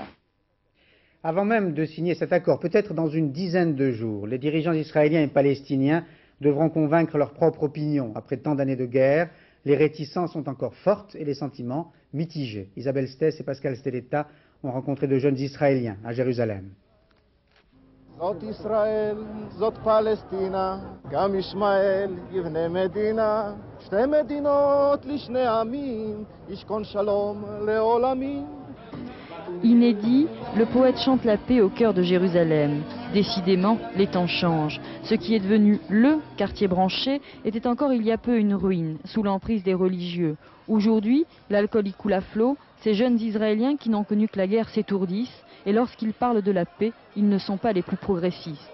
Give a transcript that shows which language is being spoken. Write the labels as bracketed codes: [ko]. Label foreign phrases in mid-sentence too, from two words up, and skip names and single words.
[fr] Avant même de signer cet accord, peut-être dans une dizaine de jours, les dirigeants israéliens et palestiniens devront convaincre leur propre opinion. Après tant d'années de guerre, les réticences sont encore fortes et les sentiments mitigés. Isabelle Stess et Pascal Stelletta ont rencontré de jeunes Israéliens à Jérusalem. [he] זאת ישראל, זאת פלסטינה, גם ישמעאל יבנה מדינה, שתי מדינות לשני עמים, ישכון שלום לעולמים. [fr] Inédit, le poète chante la paix au cœur de Jérusalem. Décidément, les temps changent. Ce qui est devenu le quartier branché était encore il y a peu une ruine, sous l'emprise des religieux. Aujourd'hui, l'alcool y coule à flot, ces jeunes Israéliens qui n'ont connu que la guerre s'étourdissent, et lorsqu'ils parlent de la paix, ils ne sont pas les plus progressistes.